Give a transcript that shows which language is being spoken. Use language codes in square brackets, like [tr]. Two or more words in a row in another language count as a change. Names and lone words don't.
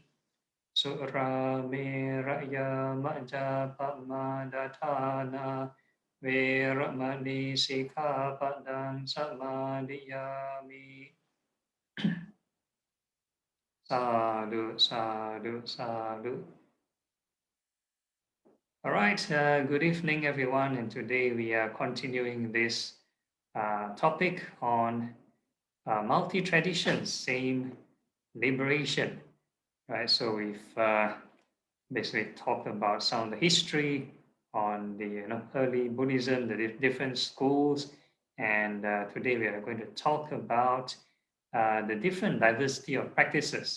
[pi] Sura Meraya Majapamadatthana Veramani Sikkhapadang Samadhiyami. Sadhu, sadhu, sadhu. [en] All right, good evening, everyone. And today we are continuing this topic on multi-traditions, same liberation. Right, so we've basically talked about some of the history on the early Buddhism, the different schools, and today we are going to talk about the different diversity of practices.